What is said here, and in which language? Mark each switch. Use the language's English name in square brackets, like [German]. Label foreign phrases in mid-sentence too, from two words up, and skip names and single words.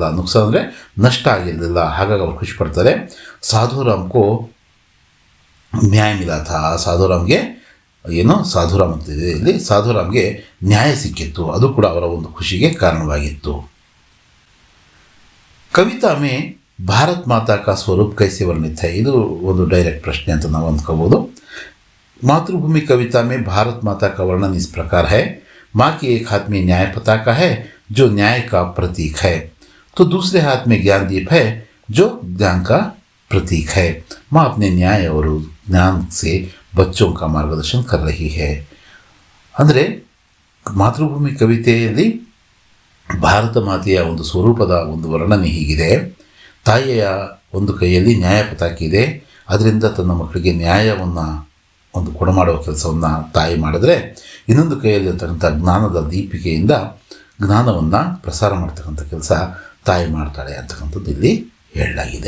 [Kannada] ನುಕ್ಸಾನ್ ಅಂದರೆ ನಷ್ಟ ಆಗಿರಲಿಲ್ಲ, ಹಾಗಾಗಿ ಅವ್ರು ಖುಷಿ ಪಡ್ತಾರೆ. [Hindi] साधुराम को न्याय मिला था, [Kannada] ಸಾಧುರಾಮ್ಗೆ ಏನು ಸಾಧುರಾಮ್ ಅಂತಿದೆ ಇಲ್ಲಿ, ಸಾಧುರಾಮ್ಗೆ ನ್ಯಾಯ ಸಿಕ್ಕಿತ್ತು. ಅದು ಕೂಡ ಅವರ ಒಂದು ಖುಷಿಗೆ ಕಾರಣವಾಗಿತ್ತು. [Hindi] कविता में भारत माता का स्वरूप कैसे वर्णित है, [Kannada] ಇದು ಒಂದು ಡೈರೆಕ್ಟ್ ಪ್ರಶ್ನೆ ಅಂತ ನಾವು ಅಂದ್ಕೋಬೋದು. [Hindi] मातृभूमि कविता में भारत माता का वर्णन इस प्रकार है। माँ के एक हाथ में न्याय पताका है जो न्याय का प्रतीक है, तो दूसरे हाथ में ज्ञानदीप है जो ज्ञान का प्रतीक है। माँ अपने न्याय और ज्ञान से बच्चों का मार्गदर्शन कर रही है. [Kannada] ಅಂದರೆ ಮಾತೃಭೂಮಿ ಕವಿತೆಯಲ್ಲಿ ಭಾರತ ಮಾತೆಯ ಒಂದು ಸ್ವರೂಪದ ಒಂದು ವರ್ಣನೆ ಹೀಗಿದೆ. ತಾಯಿಯ ಒಂದು ಕೈಯಲ್ಲಿ ನ್ಯಾಯ ಪತಾಕೆ ಇದೆ, ಅದರಿಂದ ತನ್ನ ಮಕ್ಕಳಿಗೆ ನ್ಯಾಯವನ್ನು ಒಂದು ಕೊಡಮಾಡುವ ಕೆಲಸವನ್ನು ತಾಯಿ ಮಾಡಿದ್ರೆ, ಇನ್ನೊಂದು ಕೈಯಲ್ಲಿರ್ತಕ್ಕಂಥ ಜ್ಞಾನದ ದೀಪಿಕೆಯಿಂದ ಜ್ಞಾನವನ್ನು ಪ್ರಸಾರ ಮಾಡ್ತಕ್ಕಂಥ ಕೆಲಸ ತಾಯಿ ಮಾಡ್ತಾಳೆ ಅಂತಕ್ಕಂಥದ್ದು ಇಲ್ಲಿ ಹೇಳಲಾಗಿದೆ.